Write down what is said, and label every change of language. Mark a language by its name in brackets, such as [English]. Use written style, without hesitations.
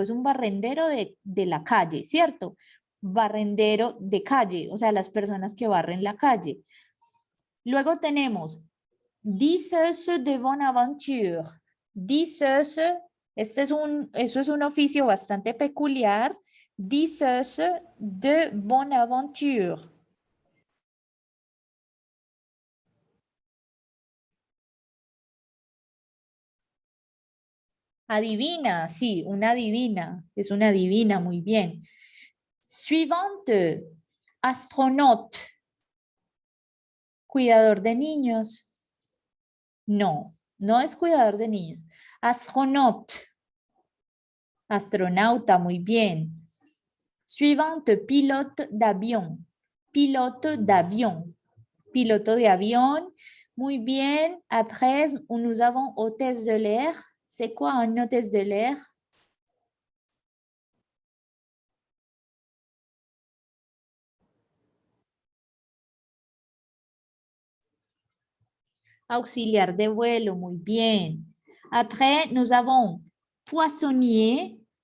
[Spanish] Es un barrendero de la calle, ¿cierto? Barrendero de calle, o sea, las personas que barren la calle. Luego tenemos [French] disseuse de bonne aventure. [Spanish] Disseuse, eso es un oficio bastante peculiar. [French] Disseuse de bonne aventure. [Spanish] Adivina, sí, una adivina. Es una adivina, muy bien. [French] Suivante, astronaute. [Spanish] Cuidador de niños. No, no es cuidador de niños. Astronaute. Astronauta, muy bien. [French] Suivante, pilote d'avion. Pilote d'avion. [Spanish] Pilote de avión. Muy bien. [French] Après, nous avons hôtesse de l'air. C'est quoi un hôtesse de l'air? [Spanish] Auxiliar de vuelo, muy bien. [French] Après, nous avons poissonnier.